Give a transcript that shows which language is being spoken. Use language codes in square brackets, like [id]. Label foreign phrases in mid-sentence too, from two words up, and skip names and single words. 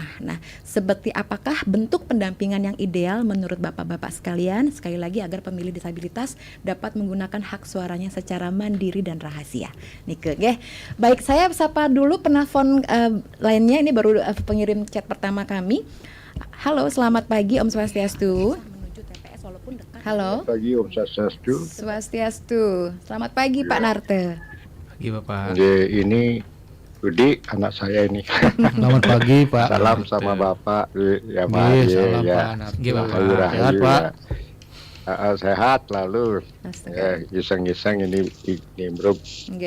[id] Nah, seperti apakah bentuk pendampingan yang ideal menurut Bapak-bapak sekalian? Sekali lagi agar pemilih disabilitas dapat menggunakan hak suaranya secara mandiri dan rahasia. [ban] Nike, nggih. [id] Baik, saya sapa dulu penelpon lainnya. Ini baru pengirim chat pertama kami. Halo, selamat pagi [ban] Om Swastiastu. [id] Halo. Selamat pagi [ban] Om Swastiastu. [id] Swastiastu. Selamat pagi Pak Narte. Pagi Bapak. Ini Budi, anak saya ini. Selamat pagi Pak. Salam sama Bapak. Ya Pak. Salam Ya. Pak Narto. Nggih, Bapak. Sehat Pak. Sehat lalu. Astaga. Giseng-giseng ini bro. Nggih.